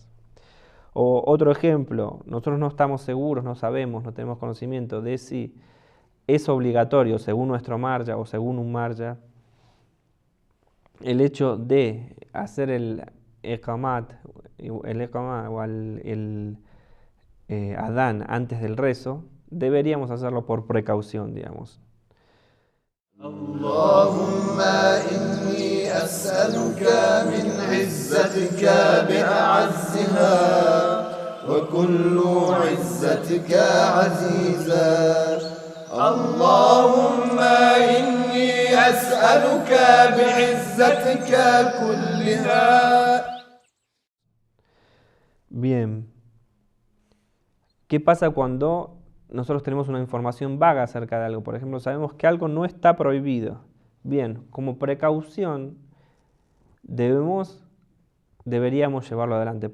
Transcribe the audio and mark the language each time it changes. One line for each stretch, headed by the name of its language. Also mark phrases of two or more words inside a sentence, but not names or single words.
Spanish: O otro ejemplo, nosotros no estamos seguros, no sabemos, no tenemos conocimiento de si es obligatorio, según nuestro marja o según un marja, el hecho de hacer el iqamat o el adán antes del rezo, deberíamos hacerlo por precaución, digamos.
Arabic: اللهم إني أسألك من عزتك بأعزها وكل عزتك عزيزة. اللهم إني أسألك بعزتك كلها.
Spanish: Bien. ¿Qué pasa cuando nosotros tenemos una información vaga acerca de algo? Por ejemplo, sabemos que algo no está prohibido. Bien, como precaución deberíamos llevarlo adelante.